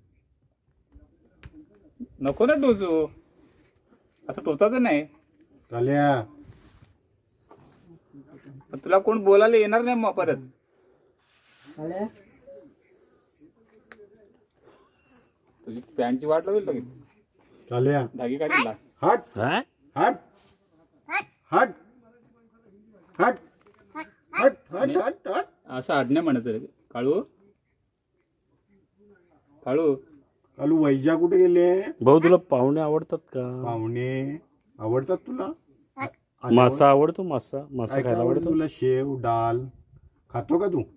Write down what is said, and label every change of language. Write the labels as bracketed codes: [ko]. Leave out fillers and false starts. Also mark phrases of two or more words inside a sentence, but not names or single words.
[mr] नको ना टोचू. असं टोचायचं नाही. काल्या पण तुला कोण बोलायला येणार नाही मग परत. तुझी पॅन्टची वाट लावेल लगेच. काल्या धागे काढील. हट हा हट हट हट हट हट हट हट. असं आडण्या म्हणायचं रे. काळू काळू कालू वैजा कुठे गेले? भाऊ तुला पाहुणे आवडतात का? पाहुणे आवडतात तुला? मासा आवडतो? मासा मासा काय खायला आवडतं आवडतो? तुला? शेव डाल खातो का तू?